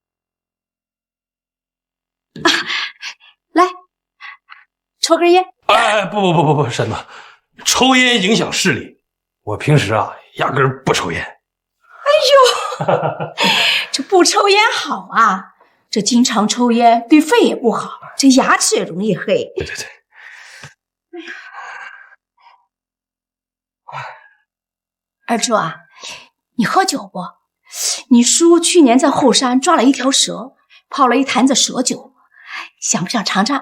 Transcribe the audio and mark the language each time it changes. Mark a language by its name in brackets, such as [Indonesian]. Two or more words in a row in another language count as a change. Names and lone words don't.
[Chinese] 來抽根煙。哎，不，嬸子，抽煙影響視力。我平時啊，壓根兒不抽煙。哎呦，這不抽煙好啊，這經常抽煙對肺也不好，這牙齒也容易黑。对对对。二柱啊，你喝酒不？你叔去年在后山抓了一条蛇，泡了一坛子蛇酒，想不想尝尝？